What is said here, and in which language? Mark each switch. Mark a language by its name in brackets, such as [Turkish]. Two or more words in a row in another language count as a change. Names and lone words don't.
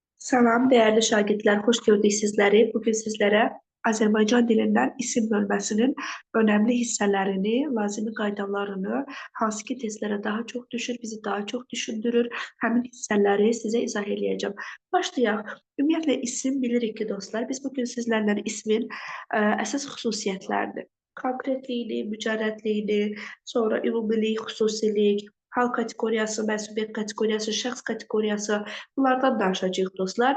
[Turkish] Salam, değerli şagirdler, hoş gördük sizleri. Bugün sizlere Azerbaycan dilinden [Azerbaijani] isim bölməsinin önemli hissələrini, lazımi qaydalarını, hansı ki testlərə daha çox düşür, bizi daha çox düşündürür, həmin hissələri sizə izah eləyəcəm. Başlayaq. Ümumiyyətlə, isim bilirik ki, dostlar, biz bugün sizlərlə ismin əsas xüsusiyyətlərini, konkretliyini, mücərrədliyini, sonra ümumilik, xüsusilik, hal kateqoriyası, mənsubiyyət kateqoriyası, şəxs kateqoriyası, bunlardan danışacağıq dostlar.